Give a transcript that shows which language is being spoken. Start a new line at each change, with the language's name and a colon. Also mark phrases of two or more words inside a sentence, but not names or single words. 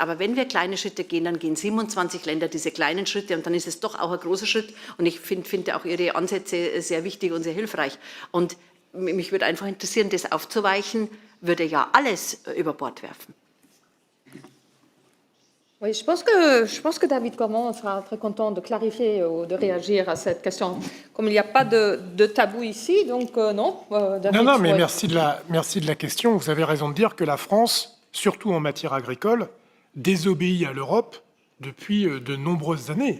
German: Aber wenn wir kleine Schritte gehen, dann gehen 27 Länder diese kleinen Schritte und dann ist es doch auch ein großer Schritt. Und ich finde auch Ihre Ansätze sehr wichtig und sehr hilfreich. Und mich würde einfach interessieren, das aufzuweichen, würde ja alles über Bord werfen.
French: Oui, je pense que David Cormon sera très content de clarifier ou de réagir à cette question. Comme il n'y a pas de tabou ici, donc non. David, Non, mais ouais. merci de la question. Vous avez raison de dire que la France, surtout en matière agricole, désobéit à l'Europe depuis de nombreuses années.